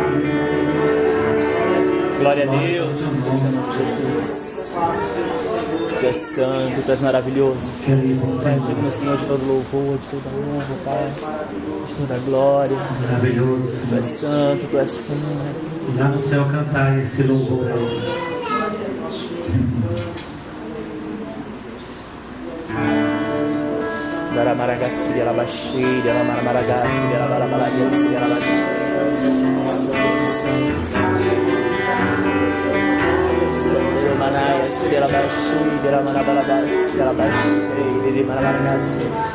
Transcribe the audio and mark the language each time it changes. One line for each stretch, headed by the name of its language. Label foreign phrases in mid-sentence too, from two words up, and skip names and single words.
Portuguese: Glória a Deus, esse é o nome de Jesus. Tu és santo, Tu és maravilhoso. Pai, Senhor, digno, Senhor, de todo louvor, de toda honra, Pai, de toda glória. maravilhoso. Tu és santo, Tu és santo. Lá no céu cantar esse louvor a Ele. Daramaragaçuria, Labaxeira, Lamaramaragaçuria, Labarabalagaçuria, Labaxeira. Manaya, Suria, Labaxeira, Lamarabalagaçuria, Labaxeira, Lamarabalagaçuria.